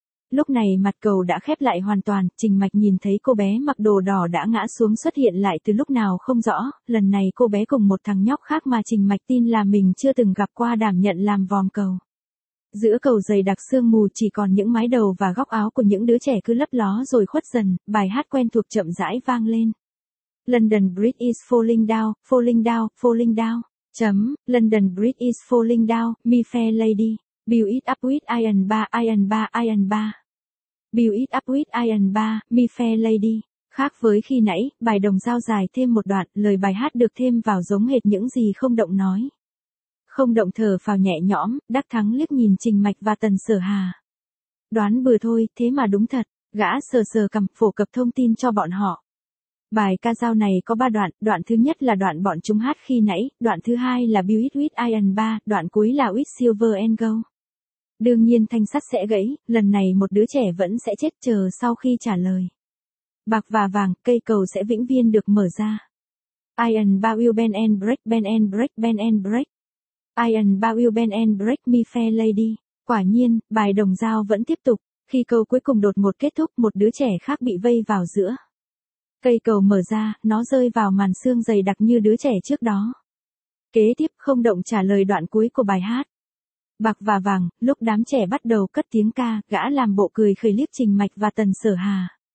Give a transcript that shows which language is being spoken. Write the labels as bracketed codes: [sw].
[vi] Lúc này mặt cầu đã khép lại hoàn toàn, Trình Mạch nhìn thấy cô bé mặc đồ đỏ đã ngã xuống xuất hiện lại từ lúc nào không rõ, lần này cô bé cùng một thằng nhóc khác mà Trình Mạch tin là mình chưa từng gặp qua đảm nhận làm vòm cầu. Giữa cầu dày đặc sương mù chỉ còn những mái đầu và góc áo của những đứa trẻ cứ lấp ló rồi khuất dần, bài hát quen thuộc chậm rãi vang lên. [en] London Bridge is falling down, falling down, falling down. [vi] Chấm, [en] London Bridge is falling down, me fair lady. Build it up with iron bar, iron bar, iron bar. Build it up with iron bar, me fair lady. [vi] Khác với khi nãy, bài đồng dao dài thêm một đoạn, lời bài hát được thêm vào giống hệt những gì không động nói. Không động thở phào nhẹ nhõm, Đắc Thắng liếc nhìn Trình Mạch và Tần Sở Hà. Đoán bừa thôi, thế mà đúng thật, gã sờ sờ cầm phổ cập thông tin cho bọn họ. Bài ca dao này có 3 đoạn, đoạn thứ nhất là đoạn bọn chúng hát khi nãy, đoạn thứ hai là [en] Build It With Iron 3, [vi] đoạn cuối là [en] With Silver and Gold. [vi] Đương nhiên thanh sắt sẽ gãy, lần này một đứa trẻ vẫn sẽ chết chờ sau khi trả lời. Bạc và vàng, cây cầu sẽ vĩnh viễn được mở ra. [en] Iron 3 will bend and break, bend and break, bend and break. Iron bar will bend and break me fair lady. [vi] Quả nhiên, bài đồng dao vẫn tiếp tục. Khi câu cuối cùng đột ngột kết thúc, một đứa trẻ khác bị vây vào giữa. Cây cầu mở ra, nó rơi vào màn xương dày đặc như đứa trẻ trước đó. Kế tiếp, không động trả lời đoạn cuối của bài hát. Bạc và vàng, lúc đám trẻ bắt đầu cất tiếng ca, gã làm bộ cười khẩy liếc Trình Mạch và Tần Sở Hà.